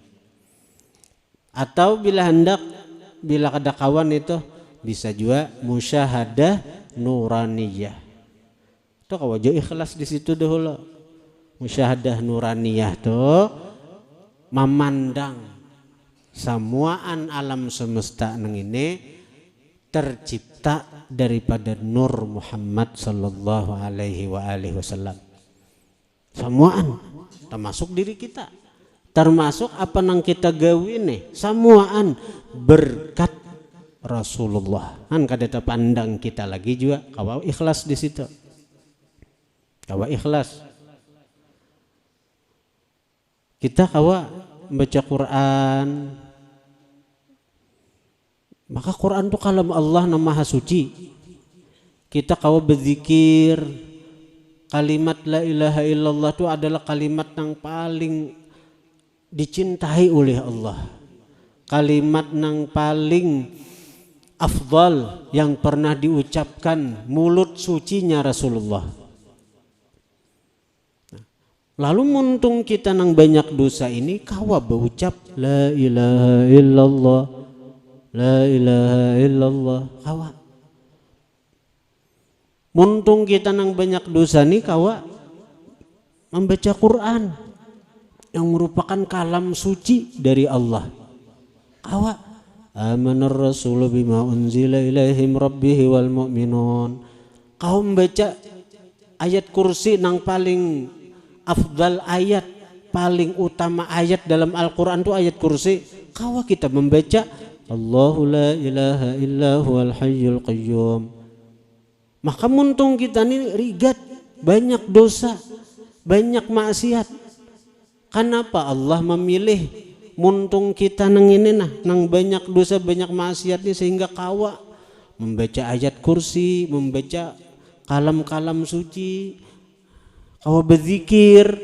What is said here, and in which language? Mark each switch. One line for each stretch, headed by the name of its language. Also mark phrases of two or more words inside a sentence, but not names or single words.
Banjar: Atau bila kada kawan itu bisa juga
Arabic: مشاهدة نورانية.
Banjar: Itu kalau wajah ikhlas di situ dahulu.
Arabic: مشاهدة نورانية
Banjar: tuh memandang semuaan alam semesta nang ini tercipta daripada nur Muhammad
Arabic: صلى الله عليه وسلم.
Banjar: Semuaan termasuk diri kita, termasuk apa nang kita gawe nih, semuaan berkat Rasulullah. Kan kada pandang kita lagi juga kawa ikhlas di situ. Kawa ikhlas. Kita kawa baca Quran. Maka Quran itu kalam Allah yang Maha Suci. Kita kawa berzikir. Kalimat
Arabic: لا إله إلا الله
Banjar: itu adalah kalimat yang paling dicintai oleh Allah. Kalimat yang paling afdal yang pernah diucapkan mulut sucinya Rasulullah. Lalu muntung kita nang banyak dosa ini kawa berucap
Arabic: لا إله إلا الله. لا إله إلا الله kawa.
Banjar: Muntung kita nang banyak dosa nih kawa membaca Quran yang merupakan kalam suci dari Allah.
Arabic: Kawa آمن الرسول بما أنزل إليهم ربه والمؤمنون.
Banjar: Kau membaca ayat kursi nang paling afdal ayat, paling utama ayat dalam Al-Quran itu ayat kursi. Kawa kita membaca
Arabic: الله لا إله إلا هو الحي القيوم.
Banjar: Maka muntung kita ini rigat, banyak dosa, banyak maksiat. Kenapa Allah memilih muntung kita nang ini nang banyak dosa, banyak maksiat ini, sehingga kawa membaca ayat kursi, membaca kalam-kalam suci, kawa berzikir.